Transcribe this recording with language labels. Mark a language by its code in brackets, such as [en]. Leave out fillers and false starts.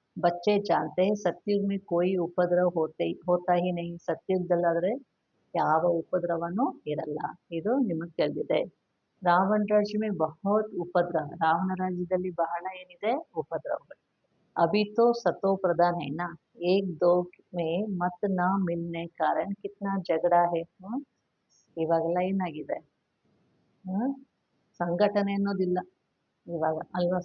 [hi] बच्चे जानते हैं सत्युग में कोई उपद्रव होता ही नहीं. [kn] ಸತ್ಯುಗದಲ್ಲಾದ್ರೆ ಯಾವ ಉಪದ್ರವನೂ ಇರಲ್ಲ, ಇದು ನಿಮಗೆ ತಿಳಿದಿದೆ. [hi] ರಾವಣ ರಾಜ್ಯ ಮೇ ಬಹುತ್ ಉಪದ್ರವ. [kn] ರಾವಣ ರಾಜ್ಯದಲ್ಲಿ ಬಹಳ ಏನಿದೆ, ಉಪದ್ರವಗಳು. [hi] अभी तो सतो प्रधान है ना, एक दो में मत ना मिलने कारण कितना झगड़ा है. [kn] ಇವಾಗೆಲ್ಲ ಏನಾಗಿದೆ, ಸಂಘಟನೆ ಅನ್ನೋದಿಲ್ಲ ಇವಾಗ ಅಲ್ವಾ.